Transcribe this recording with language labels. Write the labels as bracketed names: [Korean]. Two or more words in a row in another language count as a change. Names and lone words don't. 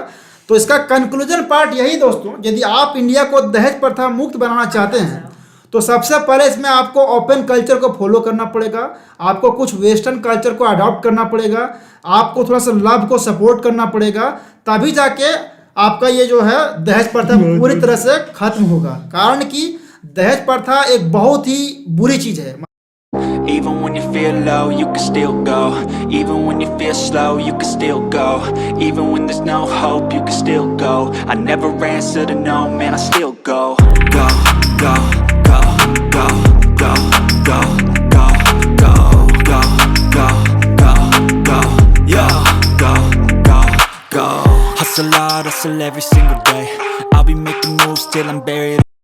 [Hindi] तो इसका [English] conclusion part [Hindi] यही दोस्तों, यदि आप इंडिया को दहेज प्रथा मुक्त बनाना चाहते हैं तो सबसे पहले इसमें आपको [English] open culture [Hindi] को फॉलो करना पड़ेगा, आपको कुछ [English] western culture [Hindi] को अडॉप्ट करना पड़ेगा, आपको थोड़ा सा लव को सपोर्ट करना पड़ेगा, तभी जाके आपका ये जो है दहेज प्रथा पूरी तरह से खत्म होगा। कारण कि दहेज प्रथा एक बहुत ही बुरी चीज़ है। [English] Even when you feel low, you can still go. Even when you feel slow, you can still go. Even when there's no hope, you can still go. I never answer to no, man, I still go. Go, go, go, go, go, go, go, go, go, go, go, go, yo, go, go, go. Hustle hard, hustle every single day. I'll be making moves till I'm buried.